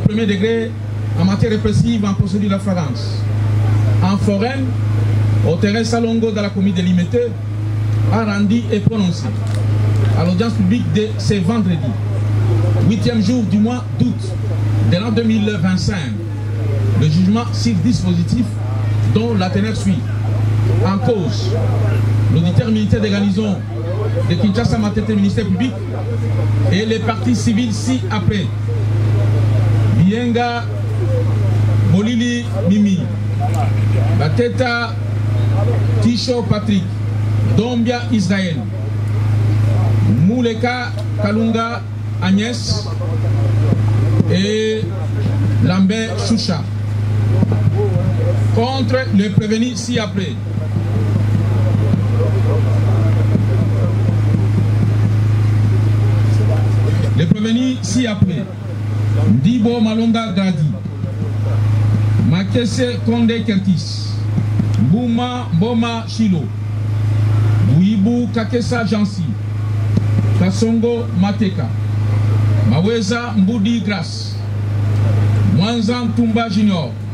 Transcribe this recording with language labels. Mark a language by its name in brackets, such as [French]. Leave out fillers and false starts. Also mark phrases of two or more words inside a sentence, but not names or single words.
[French] premier degré en matière répressive en procédure de flagrance, en foraine, au terrain Salongo dans la commune de Limité, a rendu et prononcé à l'audience publique de ce vendredi, 8e jour du mois d'août de l'an 2025, le jugement sur dispositif dont la teneur suit. En cause, l'auditeur militaire de garnison de Kinshasa Matete, ministère public, et les partis civils ci-après. Bienga Molili Mimi, Bateta Tisho Patrick, Dombia Israël, Mouleka Kalunga Agnès et Lambert Choucha. Contre le prévenu ci-après. Les prévenus ci-après: Ndibo Malonga Gadi, Makese Konde Kertis, Bouma Boma Chilo, Bouibou Kakesa Jansi, Kasongo Mateka, Maweza Mboudi Grace, Mwanzan Tumba Junior,